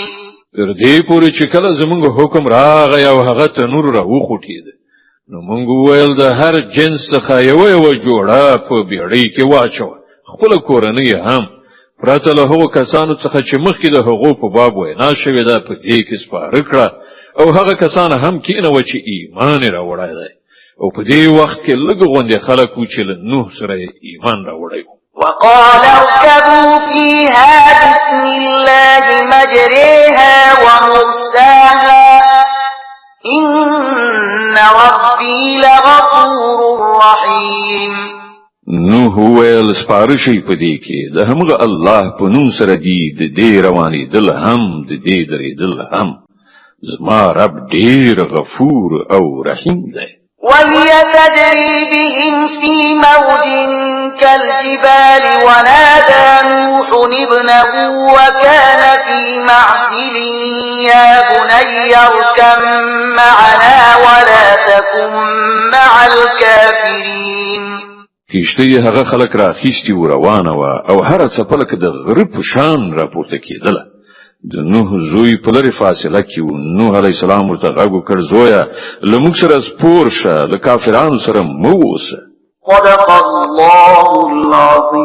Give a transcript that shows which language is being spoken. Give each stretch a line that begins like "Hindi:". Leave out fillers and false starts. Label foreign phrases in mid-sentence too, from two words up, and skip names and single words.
Pashto: تر دې پورې چې کله زموږ حکم راغی او هغه تنور را وخوټېده نو موږ وویل د هر جنس څخه یوه جوړه په بیړۍ کې واچوه خپله کورنۍ هم پرته له هغو کسانو څخه چې مخکې د هغو په باب وینا شوې ده په دې کې سپاره کړه او هغه کسان هم کېنوه چې ایمان یې راوړی دی او په دې وخت کې لږ غوندې خلک وو چې له نوح سره یې ایمان راوړی و.
Arabic: وقال اركبوا فيها بسم الله مجريها ومرساها إن ربي لغفور رحيم.
Pashto: نوح ویل سپاره شي په دې کې د همغه الله په نوم سره دی د دې روانېدل هم د دې درېدل هم زما رب ډېر غفور او رحیم دی.
Arabic: وهي تجري بهم في موج كالجبال ونادى نوح ابنه وكان في معزل يا بني اركب معنا ولا تكن مع الكافرين.
Pashto: کښتۍ هغه خلک راخیستي و روانه وه او هره څپه لکه د غره په شان راپورته کېدله. د نوح زوی په لري فاصله کې و. نوح علی السلام ورته غږ وکړ زویا لموږ سره سپور شه د کافرانو سره مو اوسه.
Arabic: صدق الله العظیم.